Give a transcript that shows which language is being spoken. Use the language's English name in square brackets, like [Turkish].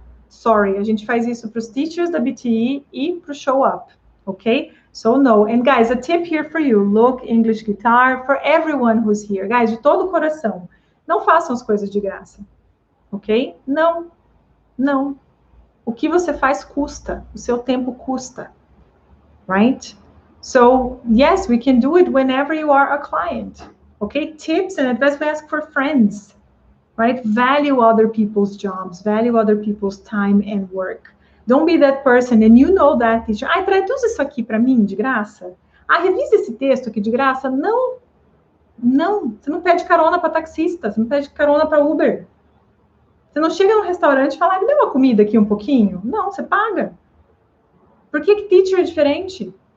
[Portuguese] Sorry, a gente faz isso para os teachers da BTE e para o Show Up, ok? [English] So no. And guys, a tip here for you. Look, English Guitar, for everyone who's here. [Portuguese] Guys, de todo o coração, não façam as coisas de graça, ok? Não, não. O que você faz custa, o seu tempo custa, right? [English] So, yes, we can do it whenever you are a client, okay? Tips and advice we ask for friends, right? Value other people's jobs, value other people's time and work. Don't be that person, and you know that, teacher. [Portuguese] Ah, traduz isso aqui para mim, de graça? Ah, revisa esse texto aqui de graça? Não, não. Você não pede carona para taxista, você não pede carona para Uber. Você não chega no restaurante e fala, me dá uma comida aqui um pouquinho? Não, você paga. Por que teacher é diferente?